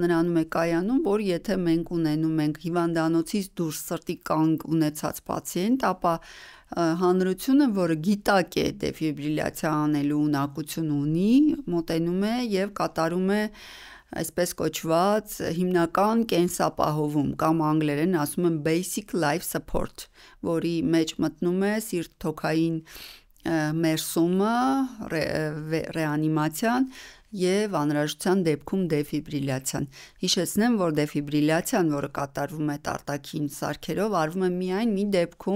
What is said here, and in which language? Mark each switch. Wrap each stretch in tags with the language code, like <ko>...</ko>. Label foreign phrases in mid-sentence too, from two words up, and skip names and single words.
<hy>նրանում է կայանում, որ եթե մենք ունենում ենք հիվանդանոցից դուրս սրտի կանգ ունեցած պացիենտ, ապա հանրությունը, որը գիտակ է դեֆիբրիլյացիա անելու ունակություն ունի, մոտենում է եւ կատարում է այսպես կոչված հիմնական կենսապահովում կամ անգլերեն ասում են</hy> <en>basic life support,</en> <hy>որի մեջ մտնում է սիրտ-թոքային մերսումը, ռեանիմացիան եւ անհրաժեշտության դեպքում դեֆիբրիլյացիան։ Հիշեցնեմ, որ դեֆիբրիլյացիան, որը կատարվում է արտաքին սարքերով, արվում է միայն մի դեպքում,</hy>